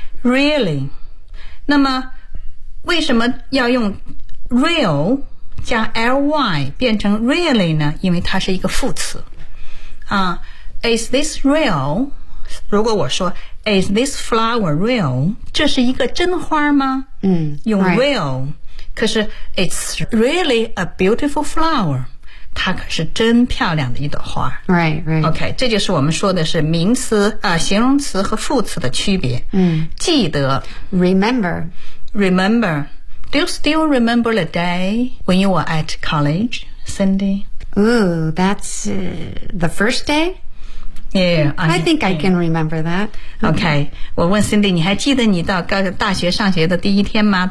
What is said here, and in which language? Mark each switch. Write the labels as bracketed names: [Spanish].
[Chinese] really。 那么为什么要用 real 加 ly 变成 really 呢？因为它是一个副词。 [English] Is this real? [Chinese] 如果我说 [English] Is this flower real? [Chinese] 这是一个真花吗？ [English] 用 real, [Chinese] 可是 [English] it's really a beautiful flower. [Chinese] 它可是真漂亮的一朵花。 [English] Right, right. [Chinese] Okay, 这就是我们说的是名词、形容词和副词的区别。记得。 [English] Remember. Remember. Do you still remember the day when you were at college, Cindy? Ooh, that's the first day? Yeah, I think I can remember that. [Chinese] Okay, 我问 Cindy, 你还记得你到大学上学的第一天吗？